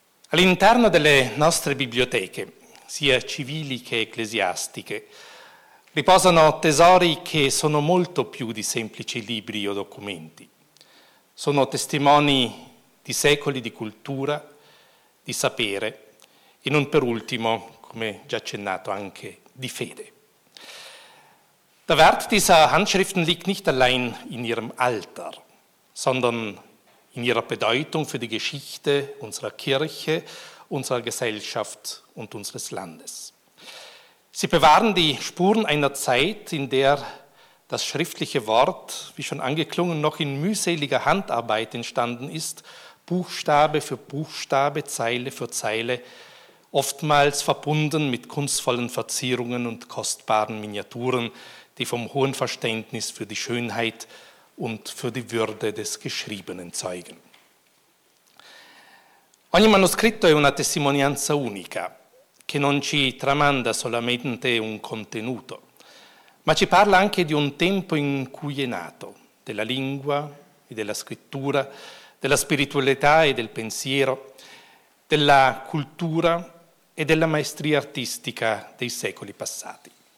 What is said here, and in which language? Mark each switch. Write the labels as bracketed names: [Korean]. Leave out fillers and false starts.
[Italian] All'interno delle nostre biblioteche, sia civili che ecclesiastiche, riposano tesori che sono molto più di semplici libri o documenti. Sono testimoni di secoli di cultura, di sapere e non per ultimo, come già accennato, anche di fede. [German] Der Wert dieser Handschriften liegt nicht allein in ihrem Alter, sondern in ihrer Bedeutung für die Geschichte unserer Kirche, unserer Gesellschaft und unseres Landes. Sie bewahren die Spuren einer Zeit, in der das schriftliche Wort, wie schon angeklungen, noch in mühseliger Handarbeit entstanden ist, Buchstabe für Buchstabe, Zeile für Zeile, oftmals verbunden mit kunstvollen Verzierungen und kostbaren Miniaturen, die vom hohen Verständnis für die Schönheit und für die Würde des Geschriebenen zeugen. [Italian] Ogni manoscritto è una testimonianza unica, che non ci tramanda solamente un contenuto, ma ci parla anche di un tempo in cui è nato, della lingua e della scrittura, della spiritualità e del pensiero, della cultura e della maestria artistica dei secoli passati.